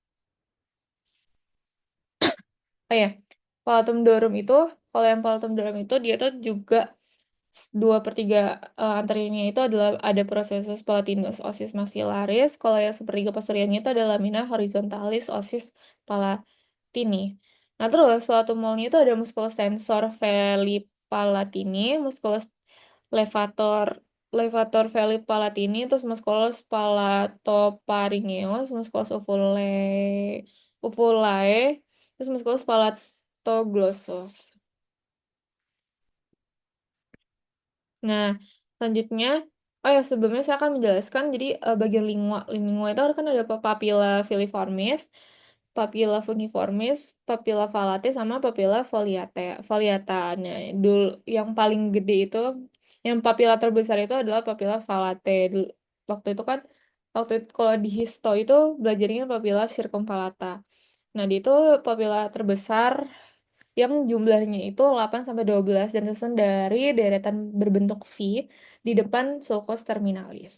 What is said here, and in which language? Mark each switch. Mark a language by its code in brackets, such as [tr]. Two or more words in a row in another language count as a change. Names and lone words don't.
[id] Oh ya, palatum durum itu, kalau yang palatum durum itu dia tuh juga 2/3 antaranya itu adalah ada prosesus palatinus osis maxillaris. Kalau yang sepertiga posteriornya itu adalah lamina horizontalis osis palatini. Nah, terus palatumulnya itu ada musculus tensor veli palatini, musculus levator levator veli palatini, terus musculus palatopharyngeus, musculus uvulae, terus musculus palatoglossus. Nah, selanjutnya, oh ya sebelumnya saya akan menjelaskan, jadi bagian lingua, lingua itu kan ada papilla filiformis, papilla fungiformis, papilla falate, sama papilla foliata. Nah, yang paling gede itu, yang papilla terbesar itu adalah papilla falate. Waktu itu kan, kalau di histo itu belajarnya papilla circumvallata. Nah, di itu papilla terbesar yang jumlahnya itu 8-12 dan susun dari deretan berbentuk V di depan sulcus terminalis.